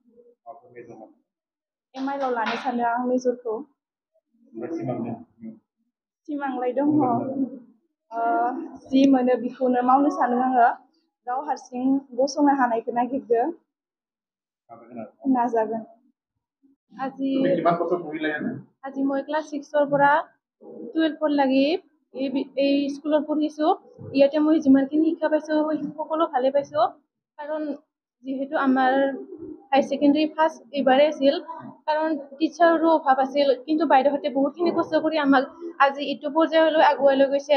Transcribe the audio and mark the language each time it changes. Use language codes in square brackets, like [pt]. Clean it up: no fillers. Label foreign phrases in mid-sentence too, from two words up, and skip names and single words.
[brx] MIL आव लानो सानदों आं मेजरखौ। सिमांलाय दङ। जि मोनो बेखौनो मावनो सानो आङो। गाव हारसिं गसंनो हानायखौ नागिरदो। नाजागोन। [as] আজি মই ক্লাছ 6 পৰা 12 লাগি এই স্কুলত পঢ়িছো। ইয়াতে মই যিমানখিনি শিক্ষা পাইছো সকলো ভালে পাইছো, কাৰণ যিহেতু আমাৰ [en] high secondary first [as] এইবাৰেই আছিল, কাৰণ টিচাৰৰো অভাৱ আছিল, কিন্তু বাইদেউহঁতে বহুতখিনি কষ্ট কৰি আমাক আজি এইটো পৰ্যায়লৈ আগুৱাই লৈ গৈছে।